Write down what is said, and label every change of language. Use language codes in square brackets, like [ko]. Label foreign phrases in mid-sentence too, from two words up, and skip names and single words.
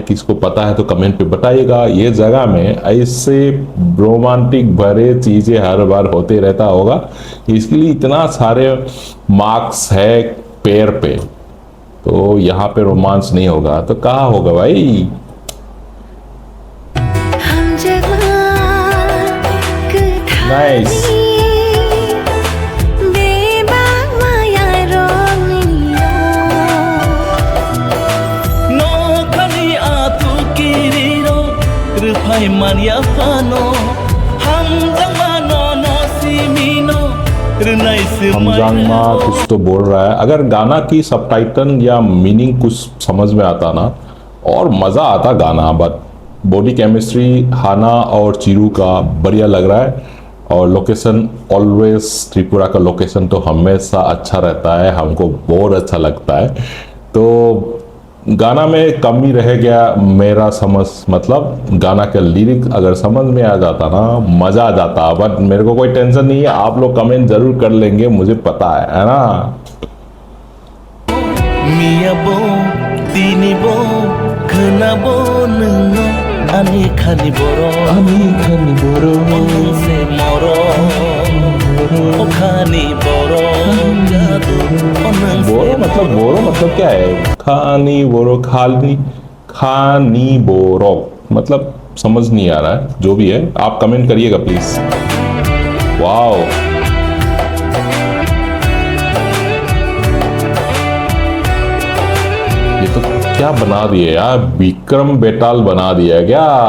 [hi] किसको पता है तो कमेंट पे बताइएगा। ये जगह में ऐसे रोमांटिक भरे चीजें हर बार होते रहता होगा, इसके लिए इतना सारे मार्क्स है पैर पे। तो यहाँ पे रोमांस नहीं होगा तो कहाँ होगा भाई? [en] Nice. [trp] No kani atu kiriro Rufai mania fano Hamzang ma no simino Runai Hamjang ma [hi] कुछ तो बोल रहा है। अगर गाना की सबटाइटल या मीनिंग कुछ समझ में आता ना और मज़ा आता गाना। बट [en] body chemistry [hi] हाना और चिरू का बढ़िया लग रहा है। और [en] location always [hi] त्रिपुरा का लोकेशन तो हमेशा अच्छा रहता है, हमको बहुत अच्छा लगता है। तो गाना में कमी रह गया मेरा समझ, मतलब गाना का लिरिक अगर समझ में आ जाता ना मज़ा आ जाता। बट मेरे को कोई टेंशन नहीं है, आप लोग कमेंट जरूर कर लेंगे, मुझे पता है ना। [trp] Mia bo, tini bo, kena bo nungo, ani khani boro, se moro, o khani boro, jadu, onang se [hi] बोरो मतलब बोरो मतलब क्या है? [trp] khani boro, khani boro [hi] मतलब समझ नहीं आ रहा है। जो भी है आप कमेंट करिएगा प्लीज। वाओ, ये तो क्या बना दिए यार, विक्रम बेताल बना दिया क्या?